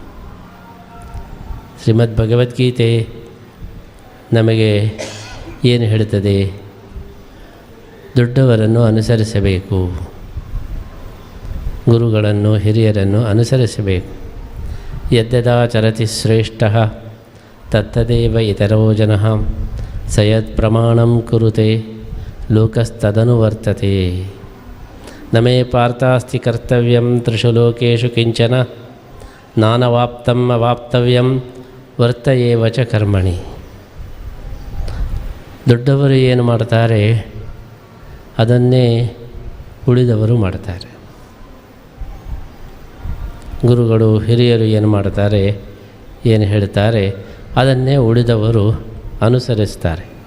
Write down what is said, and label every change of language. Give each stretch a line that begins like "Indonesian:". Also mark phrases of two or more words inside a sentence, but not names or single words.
Kannada: ಶ್ರೀಮದ್ ಭಗವದ್ಗೀತೆ ನಮಗೆ ಏನು ಹೇಳುತ್ತದೆ? ದೊಡ್ಡವರನ್ನು ಅನುಸರಿಸಬೇಕು, ಗುರುಗಳನ್ನು ಹಿರಿಯರನ್ನು ಅನುಸರಿಸಬೇಕು.
Sanskrit: ಯದ್ಯದಾಚರತಿ ಶ್ರೇಷ್ಠಃ ತತ್ತದೇವ ಇತರೋ ಜನಃ ಸಯತ್ ಪ್ರಮಾಣಂ ಕುರುತೆ ಲೋಕಸ್ತದನುವರ್ತತೆ. ನಮೇ ಪಾರ್ಥಾಸ್ತಿ ಕರ್ತವ್ಯಂ ತ್ರಿಷು ಲೋಕೇಶು ಕಿಂಚನ ನಾನವಾಪ್ತಂ ಅವಾಪ್ತವ್ಯಂ ವರ್ತಯೇವ ಚ ಕರ್ಮಣಿ.
Kannada: ದೊಡ್ಡವರು ಏನು ಮಾಡ್ತಾರೆ ಅದನ್ನೇ ಉಳಿದವರು ಮಾಡ್ತಾರೆ. ಗುರುಗಳು ಹಿರಿಯರು ಏನು ಮಾಡ್ತಾರೆ, ಏನು ಹೇಳ್ತಾರೆ ಅದನ್ನೇ ಉಳಿದವರು ಅನುಸರಿಸ್ತಾರೆ.